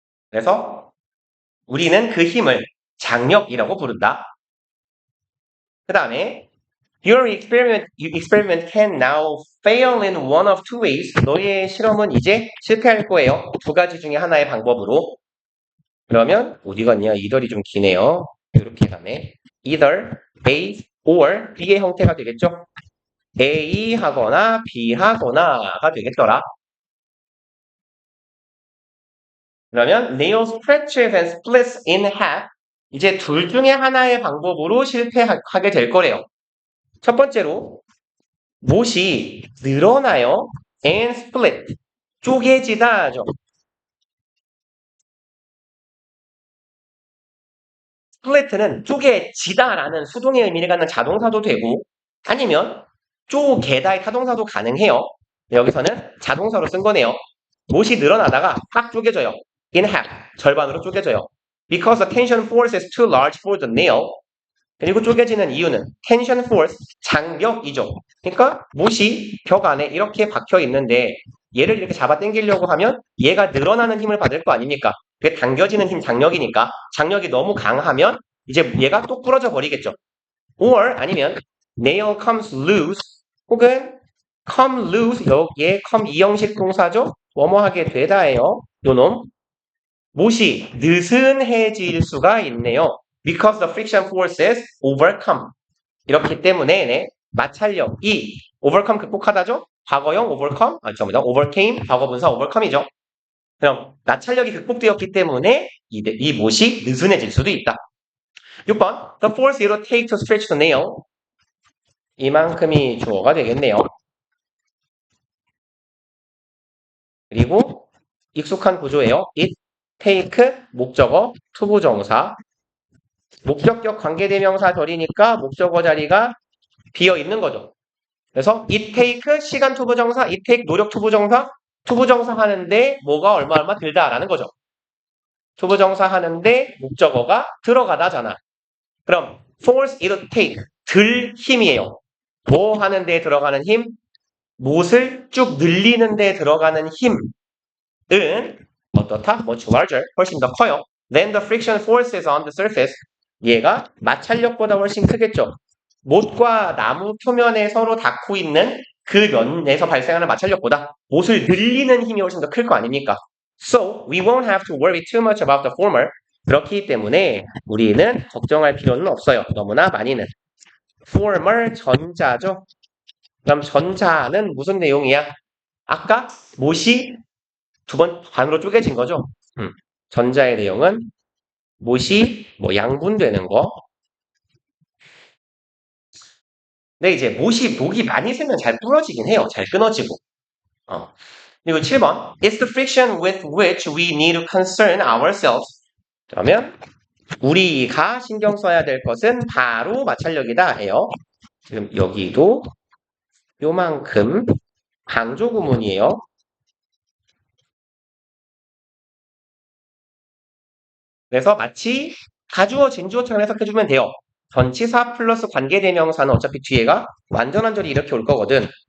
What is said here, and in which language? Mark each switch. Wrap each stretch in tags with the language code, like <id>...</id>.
<ko>그래서 우리는 그 힘을 장력이라고 부른다. 그 다음에</ko> <en>Your experiment can now fail in one of two ways.</en> <ko>너의 실험은 이제 실패할 거예요. 두 가지 중에 하나의 방법으로. 그러면 어디 갔냐? 이덜이 좀 기네요. 이렇게 가네.</ko> <en>Either A or B</en> <ko>의 형태가 되겠죠? A 하거나 B 하거나가 되겠더라. 그러면</ko> <en>nail stretches and splits in half.</en> <ko>이제 둘 중에 하나의 방법으로 실패하게 될 거래요. 첫 번째로 못이 늘어나요.</ko> <en>and split.</en> <ko>쪼개지다죠. split는 쪼개지다라는 수동의 의미를 갖는 자동사도 되고 아니면 쪼개다의 타동사도 가능해요. 여기서는 자동사로 쓴 거네요. 못이 늘어나다가 확 쪼개져요.</ko> <en>in half.</en> <ko>절반으로 쪼개져요.</ko> <en>Because the tension force is too large for the nail.</en> <ko>그리고 쪼개지는 이유는 tension force, 장벽이죠. 그러니까 못이 벽 안에 이렇게 박혀 있는데 얘를 이렇게 잡아 당기려고 하면 얘가 늘어나는 힘을 받을 거 아닙니까? 그게 당겨지는 힘 장력이니까 장력이 너무 강하면 이제 얘가 또 부러져 버리겠죠. or 아니면</ko> <en>nail comes loose</en> <ko>혹은</ko> <en>come loose</en> <ko>여기에 come 이형식 동사죠. 뭐뭐하게 되다예요. 요놈 못이 느슨해질 수가 있네요.</ko> <en>Because the friction forces overcome.</en> <ko>이렇기 때문에 마찰력이 overcome 극복하다죠. 과거형 overcome, 죄송합니다. overcame, 과거분사 overcome이죠. 그럼 마찰력이 극복되었기 때문에 이 못이 느슨해질 수도 있다. 6번</ko> <en>The force it will take to stretch the nail.</en> <ko>이만큼이 주어가 되겠네요. 그리고 익숙한 구조예요. it, take, 목적어, 투부정사. 목적격 관계대명사 절이니까 목적어 자리가 비어 있는 거죠. 그래서 it take 시간 투부정사, it take 노력 투부정사, 투부정사 하는데 뭐가 얼마 들다라는 거죠. 투부정사 하는데 목적어가 들어가다잖아. 그럼 force it take 들 힘이에요. 뭐 하는데 들어가는 힘? 못을 쭉 늘리는 데 들어가는 힘은 어떻다?</ko> <en>much larger,</en> <ko>훨씬 더 커요.</ko> <en>Then the friction forces on the surface.</en> <ko>얘가 마찰력보다 훨씬 크겠죠. 못과 나무 표면에 서로 닿고 있는 그 면에서 발생하는 마찰력보다 못을 늘리는 힘이 훨씬 더 클 거 아닙니까?</ko> <en>So, we won't have to worry too much about the former.</en> <ko>그렇기 때문에 우리는 걱정할 필요는 없어요. 너무나 많이는. former 전자죠. 그럼 전자는 무슨 내용이야? 아까 못이 두 번 반으로 쪼개진 거죠. 전자의 내용은 못이 양분되는 거. 근데 이제 목이 많이 세면 잘 부러지긴 해요. 잘 끊어지고. 그리고 7번</ko> <en>It's the friction with which we need to concern ourselves.</en> <ko>그러면 우리가 신경 써야 될 것은 바로 마찰력이다 해요. 지금 여기도 요만큼 강조 구문이에요. 그래서 마치 가주어 진주어처럼 해석해주면 돼요. 전치사 플러스 관계대명사는 어차피 뒤에가 완전한 절이 이렇게 올 거거든.</ko>